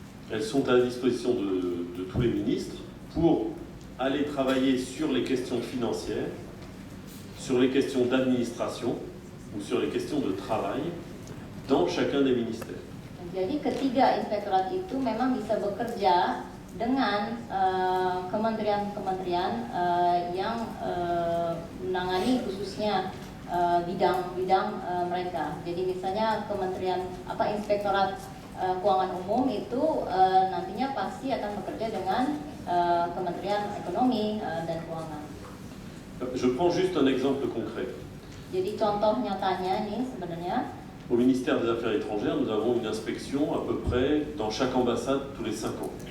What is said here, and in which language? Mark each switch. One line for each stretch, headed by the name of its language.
French: Elles sont à la disposition de tous les ministres pour aller travailler sur les questions financières, sur les questions d'administration ou sur les questions de travail dans chacun des ministères.
Indonesian: Jadi ketiga inspektorat itu memang bisa bekerja dengan kementerian-kementerian yang menangani khususnya bidang-bidang mereka. Jadi misalnya inspektorat keuangan umum itu nantinya pasti akan bekerja dengan Kementerian Ekonomi dan Keuangan.
French: Je prends juste un exemple concret.
Indonesian: Jadi contoh nyatanya nih sebenarnya.
French: Au ministère des Affaires étrangères, nous avons une inspection à peu près dans chaque ambassade tous les 5 ans.